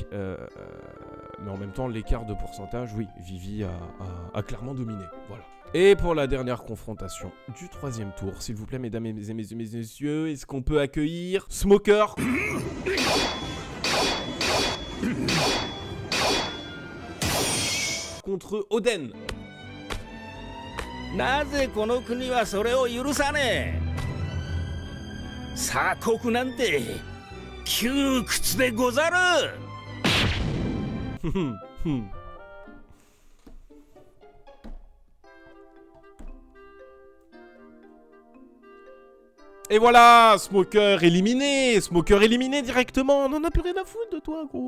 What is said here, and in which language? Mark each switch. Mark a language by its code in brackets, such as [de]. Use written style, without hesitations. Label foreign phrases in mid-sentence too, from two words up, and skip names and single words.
[fr] Mais en même temps, l'écart de pourcentage, oui, Vivi a clairement dominé. Voilà. Et pour la dernière confrontation du 3e tour, s'il vous plaît, mesdames et messieurs, est-ce qu'on peut accueillir Smoker contre Oden. [ja] なぜこの国はそれを許さねえ。鎖国なんて窮屈でござる。 [fr] Et voilà, Smoker éliminé. Smoker éliminé directement. On en a plus rien à foutre de toi, gros.